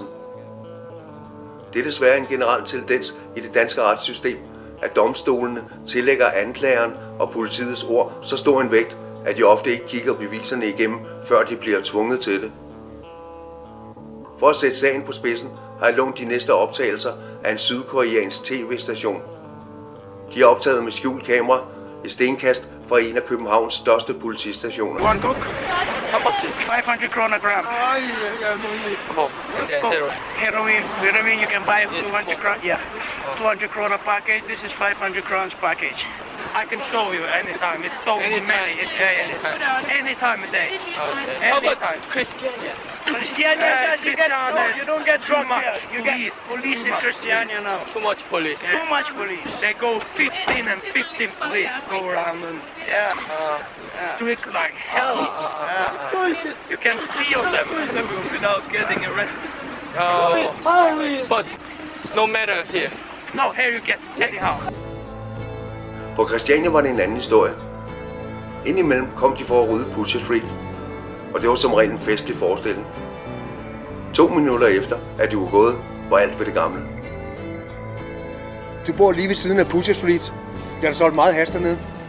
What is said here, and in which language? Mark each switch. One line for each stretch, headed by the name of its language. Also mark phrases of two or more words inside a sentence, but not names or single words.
Danish: Det er desværre en generel tendens i det danske retssystem, at domstolene tillægger anklageren og politiets ord så stor en vægt, at de ofte ikke kigger beviserne igennem, før de bliver tvunget til det. For at sætte sagen på spidsen har jeg lånt de næste optagelser af en sydkoreansk tv-station. De er optaget med skjult kamera i stenkast fra en af Københavns største politistationer.
English: One cook? How much is 500 kroner gram. Coke. Heroin you can buy 200 kroner. Yeah. 200 kroner package. This is 500 crowns package. I can show you anytime. It's so many. Any time of day. Okay. How about Christiania? Christiania, you don't get drug here. You get police in Christiania now. Too much police. Too much police. They go 15 and 15 police go around and strict like hell. You can see of them without getting arrested. But no matter here. No, here you get anyhow.
Danish: På Christiania var det en anden historie. Indimellem kom de for at rydde Pusher Street, og det var som regel en festlig forestilling. 2 minutter efter, at de var gået, var alt ved det gamle. Du bor lige ved siden af Pusher Street. Jeg har solgt meget hash dernede.